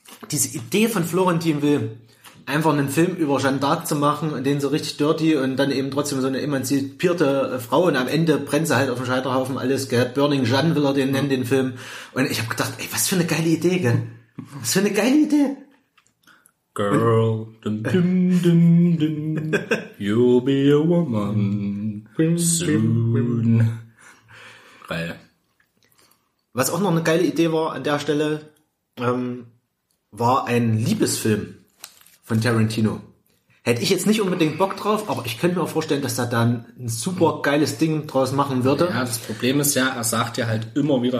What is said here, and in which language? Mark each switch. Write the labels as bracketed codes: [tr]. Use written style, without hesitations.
[de] Diese Idee von Florentin Will, einfach einen Film über Jeanne d'Arc zu machen und den so richtig dirty und dann eben trotzdem so eine emanzipierte Frau und am Ende brennt sie halt auf dem Scheiterhaufen alles, gell? Burning Jeanne will er den nennen, den Film. Und ich habe gedacht, ey, was für eine geile Idee, gell? Was für eine geile Idee. [en] Girl, dun, dun, dun, dun, you'll be a woman soon. [de] Geil. Was auch noch eine geile Idee war an der Stelle, war ein Liebesfilm von Tarantino. Hätte ich jetzt nicht unbedingt Bock drauf, aber ich könnte mir auch vorstellen, dass er da ein super geiles Ding draus machen würde. Ja, das Problem ist ja, er sagt ja halt immer wieder,